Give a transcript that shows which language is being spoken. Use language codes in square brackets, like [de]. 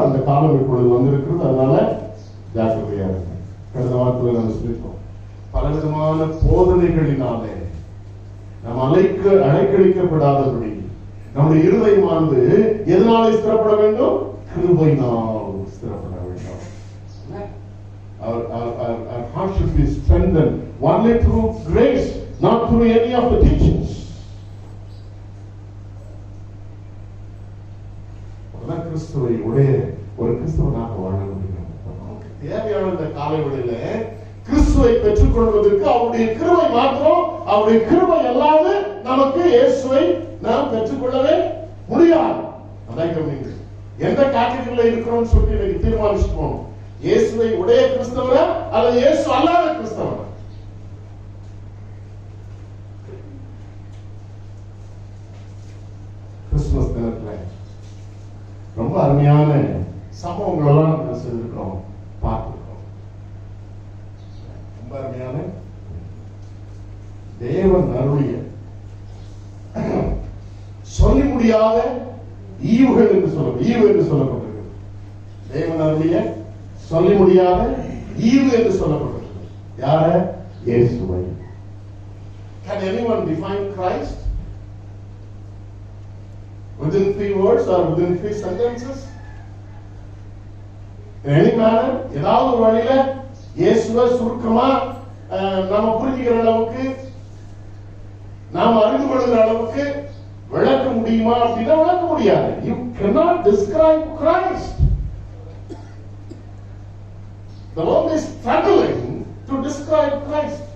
[ta] அந்த காலம் இப்பொழுது வந்திருக்கிறது. அதனால ஜாக்கிரதையா இருக்கு. கடந்த வாரத்தில் நம்ம சொல்லிட்டோம், பலவிதமான போதனைகளினாலே நாம் அலைக்கழிக்கப்படாதபடி நம்முடைய இருதயமானது எதனாலே ஸ்திரப்பட வேண்டும்? கிருபையினால் ஸ்திரப்பட வேண்டும். [en] Our heart should be strengthened only through grace, not through any of the teachings. [ta] கிறிஸ்துவை உடைய ஒரு கிறிஸ்தவனாக வாழ முடியும். தேவையான காலை வேளையில கிறிஸ்துவை பெற்றுக்கொள்வதற்கு அவருடைய கிருபை மாத்திரம், அவருடைய கிருபை அல்லாது நமக்கு இயேசுவை நாம் பெற்றுக்கொள்ளவே முடியாது. அதான் கவனிங்க, எந்த கேட்டகரியில இருக்கிறோம்னு சொல்லி எனக்கு தீர்மானிச்சுட்டு போகணும். இயேசுவை உடைய கிறிஸ்தவரா அல்லது இயேசு அல்லாத கிறிஸ்தவரா? கிறிஸ்துமஸ் தினத்துல ரொம்ப அருமையான சம்பவங்கள் எல்லாம் நம்ம செய்திருக்கிறோம், பார்த்திருக்கோம். ரொம்ப அருமையான தேவன் அருளிய சொல்லி முடியாத ஈவுகள் என்று சொல்லப்பட்டிருக்கு. தேவன் அருளிய சொல்லி முடியாத ஈவு என்று சொல்லப்பட்டிருக்கு. யார? இயேசுவை. [en] Can anyone define Christ within 3 words or within 3 sentences? In any manner, [ta] ஏதாவது ஒரு வழியில இயேசுவை சுருக்கமா நாம புரிஞ்சுக்கிற அளவுக்கு, நாம் அறிந்து கொள்கிற அளவுக்கு விளக்க முடியுமா அப்படின்னா விளக்க முடியாது. [en] You cannot describe Christ. The world is struggling to describe Christ.